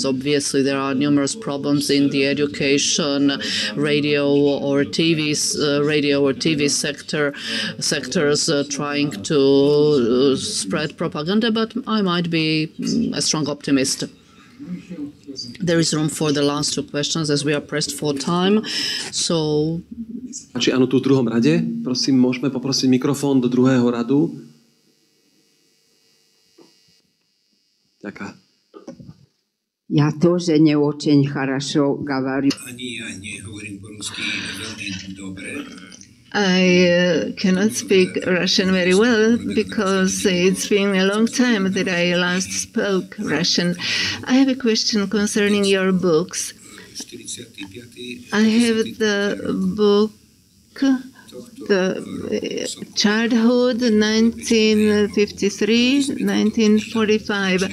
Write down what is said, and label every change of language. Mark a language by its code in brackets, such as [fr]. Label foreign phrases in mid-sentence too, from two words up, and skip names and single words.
[en] Obviously, there are numerous problems in the education, radio or TV sectors trying to spread propaganda, but I might be a strong optimist. There is room for the last two questions as we are pressed for time. So... [sk] Či áno, tu v druhom rade. Prosím, môžeme poprosiť mikrofón do druhého radu. Ďakujem. [ru] Я тоже не очень хорошо говорю. [en] I cannot speak Russian very well because it's been a long time that I last spoke Russian. I have a question concerning your books. I have the book, the Childhood, 1953-1945.